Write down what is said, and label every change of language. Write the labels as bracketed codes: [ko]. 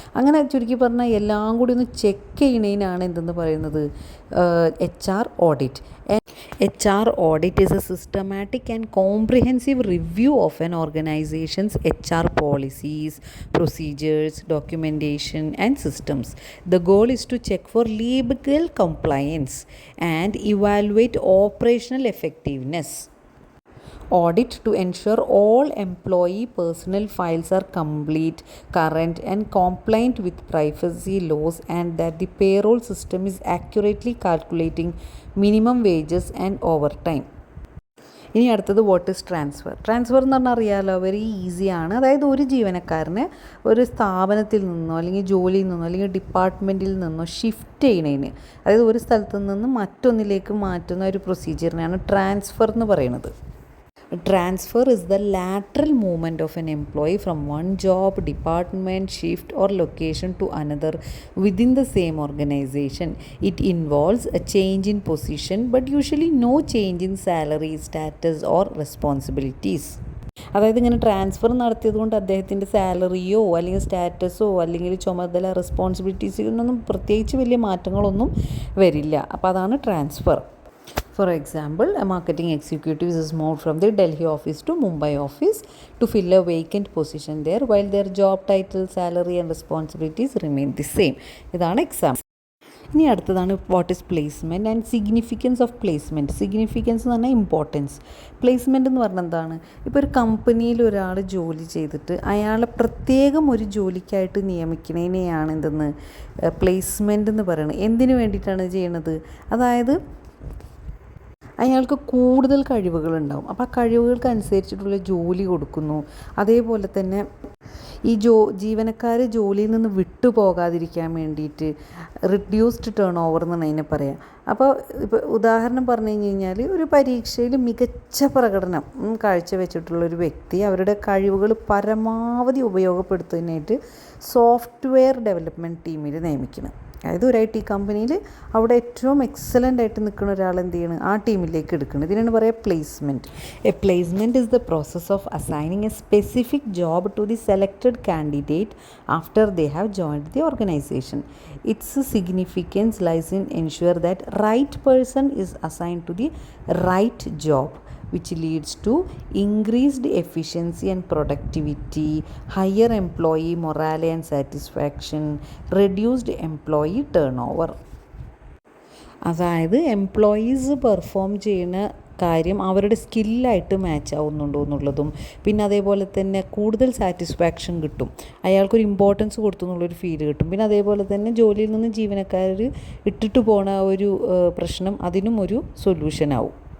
[ml] അങ്ങനെ ചുരുക്കി പറഞ്ഞാൽ എല്ലാം കൂടി ഒന്ന് ചെക്ക് ചെയ്യണതിനാണ് എന്തെന്ന് പറയുന്നത്, HR audit. [en] HR audit is a systematic and comprehensive review of an organization's HR policies, procedures, documentation and systems. The goal is to check for legal compliance and evaluate operational effectiveness. Audit to ensure all employee personnel files are complete, current and compliant with privacy laws, and that the payroll system is accurately calculating minimum wages and overtime. [ml] ഇനി അടുത്തത് [en] What is transfer. [ml] Transfer എന്ന് പറഞ്ഞാൽ അറിയാമല്ലോ, very ഈസിയാണ്. അതായത് ഒരു ജീവനക്കാരനെ ഒരു സ്ഥാപനത്തിൽ നിന്നോ അല്ലെങ്കിൽ ജോലിയിൽ നിന്നോ അല്ലെങ്കിൽ ഡിപ്പാർട്ട്മെൻറ്റിൽ നിന്നോ ഷിഫ്റ്റ് ചെയ്യണതിന്, അതായത് ഒരു സ്ഥലത്തു നിന്ന് മറ്റൊന്നിലേക്ക് മാറ്റുന്ന ഒരു പ്രൊസീജിയറിനെയാണ് ട്രാൻസ്ഫർ എന്ന് പറയുന്നത്. [en] Transfer is the lateral movement of an employee from one job, department, shift, or location to another within the same organization. It involves a change in position, but usually no change in salary, status, or responsibilities. [ml] അതായത് ഇങ്ങനെ transfer നടത്തിയത് കൊണ്ട് അദ്ദേഹത്തിൻ്റെ സാലറിയോ അല്ലെങ്കിൽ സ്റ്റാറ്റസോ അല്ലെങ്കിൽ ചുമതല റെസ്പോൺസിബിലിറ്റീസിനൊന്നും പ്രത്യേകിച്ച് വലിയ മാറ്റങ്ങളൊന്നും വരില്ല. അപ്പോൾ അതാണ് transfer. [en] For example, a marketing executive is moved from the Delhi office to Mumbai office to fill a vacant position there, while their job title, salary and responsibilities remain the same. [ml] ഇതാണ് example. ഇനി അടുത്തതാണ് [en] What is placement and significance of placement. [ml] Significance എന്ന് പറഞ്ഞാൽ importance. Placement എന്ന് പറഞ്ഞാൽ എന്താണ്? ഇപ്പോൾ ഒരു കമ്പനിയിൽ ഒരാൾ ജോലി ചെയ്തിട്ട് അയാളെ പ്രത്യേകം ഒരു ജോലിക്കായിട്ട് നിയമിക്കുന്നതിനെയാണ് എന്തെന്ന് പ്ലേസ്മെൻറ്റ് എന്ന് പറയുന്നത്. എന്തിനു വേണ്ടിയിട്ടാണ് ചെയ്യണത്? അതായത് അയാൾക്ക് കൂടുതൽ കഴിവുകളുണ്ടാവും. അപ്പോൾ ആ കഴിവുകൾക്ക് അനുസരിച്ചിട്ടുള്ള ജോലി കൊടുക്കുന്നു. അതേപോലെ തന്നെ ഈ ജീവനക്കാർ ജോലിയിൽ നിന്ന് വിട്ടുപോകാതിരിക്കാൻ വേണ്ടിയിട്ട് റിഡ്യൂസ്ഡ് ടേൺ ഓവർ എന്നാണ് അതിനെ പറയുക. അപ്പോൾ ഇപ്പോൾ ഉദാഹരണം പറഞ്ഞു കഴിഞ്ഞാൽ ഒരു പരീക്ഷയിൽ മികച്ച പ്രകടനം കാഴ്ചവെച്ചിട്ടുള്ളൊരു വ്യക്തി അവരുടെ കഴിവുകൾ പരമാവധി ഉപയോഗപ്പെടുത്തുന്നതിനായിട്ട് സോഫ്റ്റ്വെയർ ഡെവലപ്മെൻറ്റ് ടീമിൽ നിയമിക്കണം. അതായത് ഒരു IT കമ്പനിയിൽ അവിടെ ഏറ്റവും എക്സലൻ്റ് ആയിട്ട് നിൽക്കുന്ന ഒരാൾ എന്ത് ചെയ്യണം, ആ ടീമിലേക്ക് എടുക്കുന്നത്. ഇതിനാണ് പറയുക placement. [en] A placement is the process of assigning a specific job to the selected candidate after they have joined the organization. Its significance lies in ensure that right person is assigned to the right job, which leads to increased efficiency and productivity, higher employee morale and satisfaction, reduced employee turnover. [ml] അതായത് employees perform ചെയ്യുന്ന കാര്യം അവരുടെ സ്കില്ലായിട്ട് match ആവുന്നുണ്ടോ എന്നുള്ളതും, പിന്നെ അതേപോലെ തന്നെ കൂടുതൽ സാറ്റിസ്ഫാക്ഷൻ കിട്ടും, അയാൾക്കൊരു ഇമ്പോർട്ടൻസ് കൊടുത്തു എന്നുള്ളൊരു ഫീൽ കിട്ടും. പിന്നെ അതേപോലെ തന്നെ ജോലിയിൽ നിന്ന് ജീവനക്കാർ ഇട്ടിട്ട് പോണ ഒരു പ്രശ്നം അതിനും ഒരു സൊല്യൂഷനാവും.